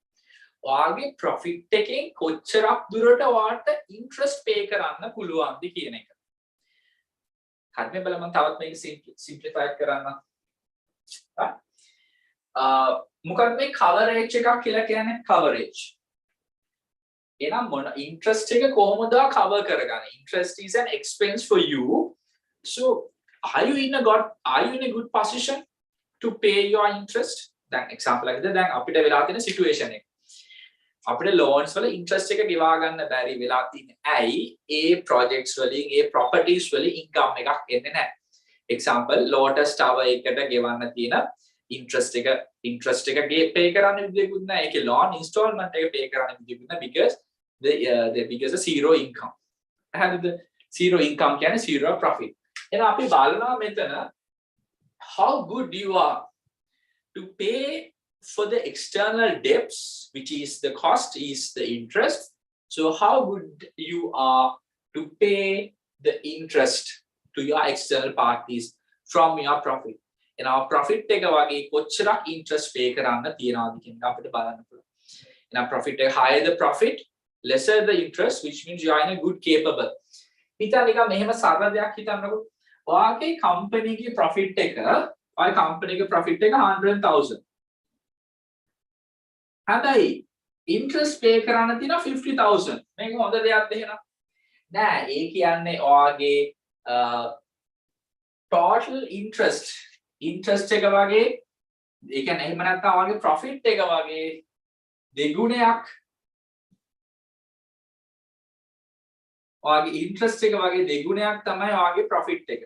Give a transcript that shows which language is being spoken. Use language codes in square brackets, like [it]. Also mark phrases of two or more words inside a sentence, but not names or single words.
[si] ඔයාගේ profit එකෙන් කොච්චරක් දුරට ඔයාට interest pay කරන්න පුළුවන්ද කියන එක. හරි මේ බලන්න මම තවත් මේක simplify කරන්න. මොකක්ද මේ coverage එකක් කියලා කියන්නේ coverage. එහෙනම් මොන interest එක කොහොමද cover කරගන්නේ? [en] Interest is an expense for you. So are you in a good position to pay your interest? [si] දැන් example එකද දැන් අපිට වෙලා තියෙන situation එක. අපිට loans වල interest එක ගෙවා ගන්න බැරි වෙලා තියෙන්නේ. ඇයි? ඒ projects වලින් ඒ properties වලින් income එකක් එන්නේ නැහැ. Example Lotus Tower එකට ගෙවන්න තියෙන interest එක pay කරන්න විදියකුත් නැහැ. ඒකේ [en] loan installment [si] එක pay කරන්න විදියකුත් නැහැ [en] because zero income. හරිද? Zero income කියන්නේ zero profit. [si] එහෙනම් අපි බලනවා මෙතන [en] how good you are to pay for the external debts, which is the cost is the interest. So how good you are to pay the interest to your external parties from your profit. And our profit [si] එක වගේ කොච්චරක් [en] interest pay [si] කරන්න තියනවාද කියන එක අපිට බලන්න පුළුවන්. [en] And our profit එක higher the profit, lesser the interest, which means you are in a good capable. [si] හිතන්න නිකන් මෙහෙම සරල දෙයක් හිතන්නකෝ. ඔයාගේ company ගේ profit එක, ඔයාගේ company ගේ profit එක 100,000. හැබැයි [en] interest pay [si] කරන්න තියෙනවා 50,000. මේක හොඳ දෙයක්ද එහෙනම්? නෑ, ඒ කියන්නේ ඔයාගේ [en] total interest [si] එක වගේ, ඒ කියන්නේ එහෙම නැත්නම් ඔයාගේ profit එක වගේ දෙගුණයක්, ඔයාගේ interest එක වගේ දෙගුණයක් තමයි ඔයාගේ profit එක.